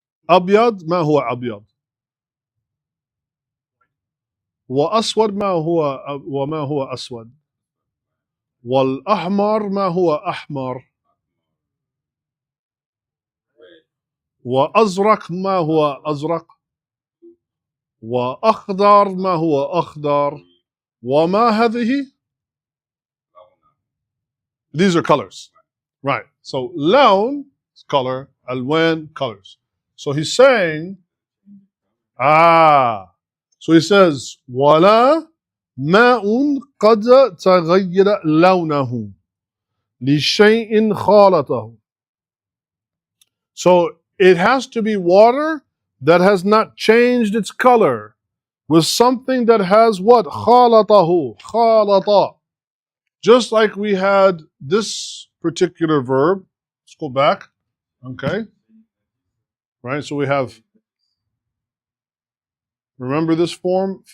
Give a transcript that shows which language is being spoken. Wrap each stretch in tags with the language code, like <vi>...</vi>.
<ar>أبيض, ما هو أبيض؟ وأسود ما هو وما هو أسود؟ والأحمر ما هو أحمر؟ وأزرق ما هو أزرق؟ وأخضر ما هو أخضر؟ وما هذه؟</ar> <en>These are colors, right? So لون is color, ألوان colors. So he's saying, so he says</en> <ar>ولا ماء قد تغير لونه لشيء خالطه.</ar> <en>So it has to be water that has not changed its color with something that has what?</en> <ar>خالطه. خالط.</ar> <en>Just like we had this particular verb. Let's go back. Okay. Right, so we have, remember this form?</en>